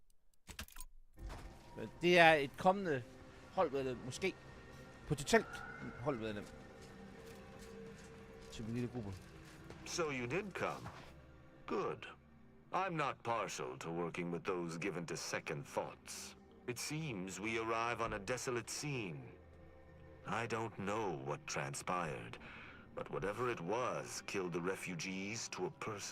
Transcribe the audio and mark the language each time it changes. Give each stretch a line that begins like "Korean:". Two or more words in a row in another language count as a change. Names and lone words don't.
Danish: Men det er et kommende holdmedlem, måske. Potentielt holdmedlem. Til min lille gruppe.
English: So you did come. Good. I'm not partial to working with those given to second thoughts. It seems we arrive on a desolate scene. I don't know what transpired. But whatever it was killed the refugees to a person.